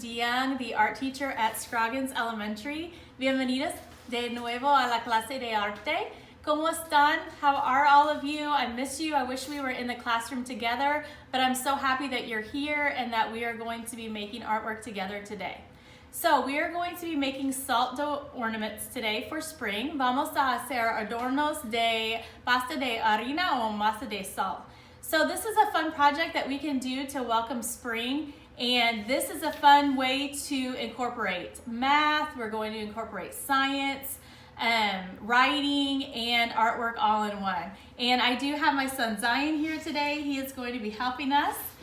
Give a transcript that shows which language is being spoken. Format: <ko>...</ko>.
<en>DeYoung, the art teacher at Scroggins Elementary.</en> <es>Bienvenidos de nuevo a la clase de arte. ¿Cómo están?</es> <en>How are all of you? I miss you. I wish we were in the classroom together, but I'm so happy that you're here and that we are going to be making artwork together today. So we are going to be making salt dough ornaments today for spring.</en> <es>Vamos a hacer adornos de pasta de harina o masa de sal.</es> <en>So this is a fun project that we can do to welcome spring, and this is a fun way to incorporate math. We're going to incorporate science, writing, and artwork all in one. And I do have my son Zion here today. He is going to be helping us.</en>